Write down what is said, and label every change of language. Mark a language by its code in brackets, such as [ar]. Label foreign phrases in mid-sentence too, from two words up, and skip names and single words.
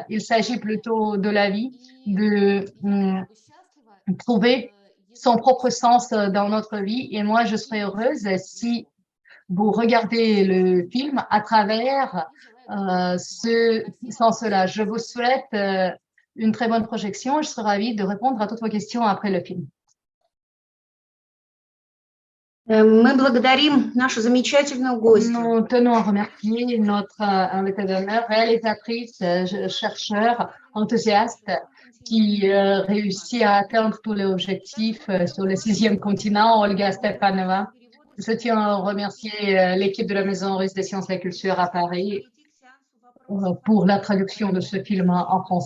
[fr] Il s'agit plutôt de la vie, de trouver son propre sens dans notre vie. Et moi, je serais heureuse si vous regardez le film à travers ce sens-là. Je vous souhaite une très bonne projection. Je serai ravie de répondre à toutes vos questions après le film. [ru] Мы благодарим нашу замечательную гостью. [fr] Nous tenons à remercier notre invitée d'honneur, réalisatrice, chercheur, enthousiaste, qui réussit à atteindre tous les objectifs sur le 6e continent, Olga Stepanova. Je tiens à remercier l'équipe de la Maison russe des sciences et de la culture à Paris pour la traduction de ce film en français.